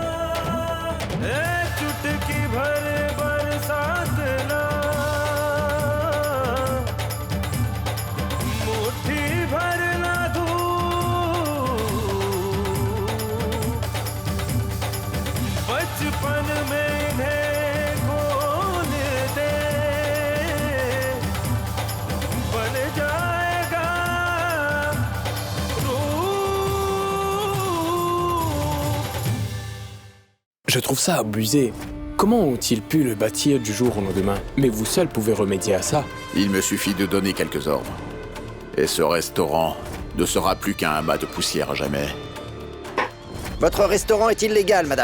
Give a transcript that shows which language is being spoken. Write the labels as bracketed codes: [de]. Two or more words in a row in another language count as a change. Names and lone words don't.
[hi] चुटकी भर बरसात ना, मुट्ठी भर ना धूप, बचपन में इन्हें खोल दे, बन जाएगा रूप। [fr] Je trouve ça abusé. Comment ont-ils pu le bâtir du jour au lendemain? Mais vous seul pouvez remédier à ça. Il me suffit de donner quelques ordres. Et ce restaurant ne sera plus qu'un amas de poussière à jamais. Votre restaurant est illégal, madame.